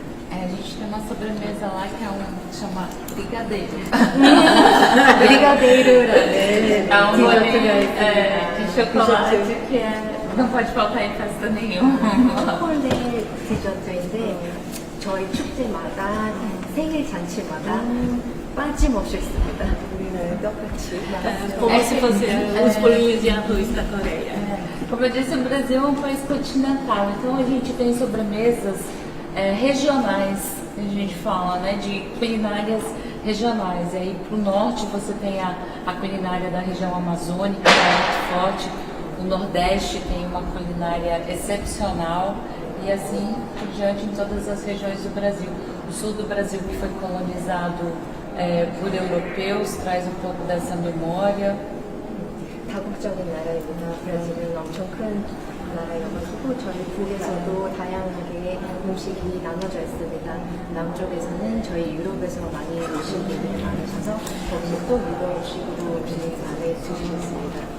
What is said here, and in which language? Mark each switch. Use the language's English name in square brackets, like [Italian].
[Portuguese] A gente tem uma sobremesa lá que chama brigadeiro. [Korean] brigadeiro라는 [Portuguese] É um bolinho [Korean] 디저트가 [Portuguese] de chocolate que não pode faltar em festa nenhuma. [Korean] 초콜릿 디저트인데 저희 축제마다 생일 잔치마다 빠짐없이 있습니다. 우리는 떡같이 [Portuguese] Como se fossem os bolinhos de arroz da Coreia. Como eu disse, o Brasil é um país continental, então a gente tem sobremesas regionais, a gente fala, né, de culinárias regionais. E aí para o norte você tem a culinária da região amazônica, que é muito forte. O nordeste tem uma culinária excepcional e assim por diante em todas as regiões do Brasil. O sul do Brasil, que foi colonizado por europeus, traz um pouco dessa memória. [Korean] 다국적인 나라이구나. 브라질은 엄청 큰 나라여가지고 저희 북에서도 다양하게 음식이 나눠져 있습니다. 남쪽에서는 저희 유럽에서 많이 오신 분들이 많으셔서 거기서 또 유럽 음식으로 음식 많이 드시겠습니다.